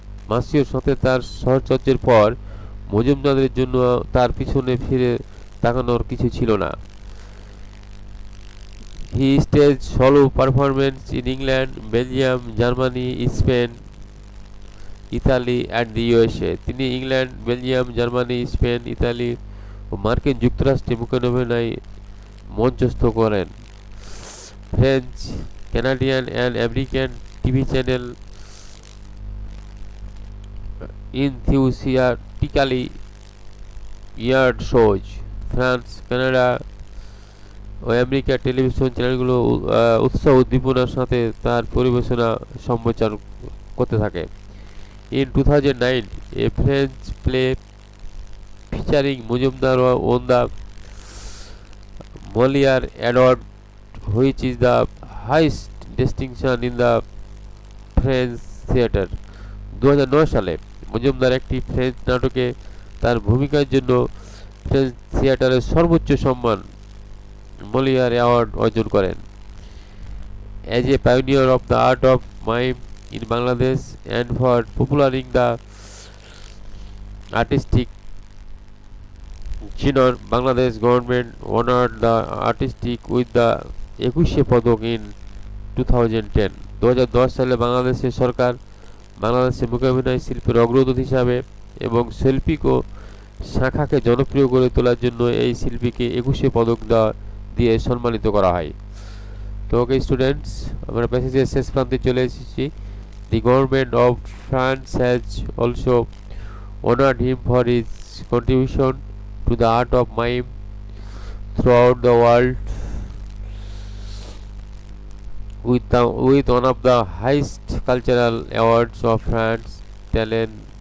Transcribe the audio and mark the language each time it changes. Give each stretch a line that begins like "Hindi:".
Bangla: মার্সিওর সাথে তার সহচর্যের পর মজুমদারের জন্য তার পিছনে ফিরে তাকানোর কিছু ছিল না।
English: He staged solo performances in England, Belgium, Germany, Spain, Italy and the USA।
Bangla: তিনি England, Belgium, Germany, Spain, Italy ও মার্কিন যুক্তরাষ্ট্রে মূকাভিনয় মঞ্চস্থ করেন।
English: French, Canadian and American TV channel enthusiastically aired shows।
Bangla: France, Canada ও আমেরিকার টেলিভিশন চ্যানেলগুলো উৎসাহ উদ্দীপনার সাথে তার পরিবেশনা সম্প্রচার করতে থাকে।
English: In 2009, a French play featuring Mujumdar won the Molière Award, which is the highest distinction in the French theatre।
Bangla: 2009 সালে মজুমদার একটি ফ্রেঞ্চ নাটকে তার ভূমিকার জন্য ফ্রেঞ্চ থিয়েটারের সর্বোচ্চ সম্মান মলিয়ার অ্যাওয়ার্ড অর্জন করেন।
English: As a pioneer of the art of mime in Bangladesh and for popularizing the artistic genre, Bangladesh government honored the artistic with the Ekushey Padak in 2010।
Bangla: 2010 সালে বাংলাদেশের সরকার বাংলাদেশের মূকাভিনয় শিল্পের অগ্রদূত হিসাবে এবং শৈল্পিক ও শাখাকে জনপ্রিয় করে তোলার জন্য এই শিল্পীকে একুশে পদক দিয়ে সম্মানিত করা হয়। তো ওকে স্টুডেন্টস, আমরা প্যাসেজের শেষ প্রান্তে চলে এসেছি।
English: The government of France has also honored him for his contribution to the art of mime throughout the world with one of the highest cultural awards of France, talent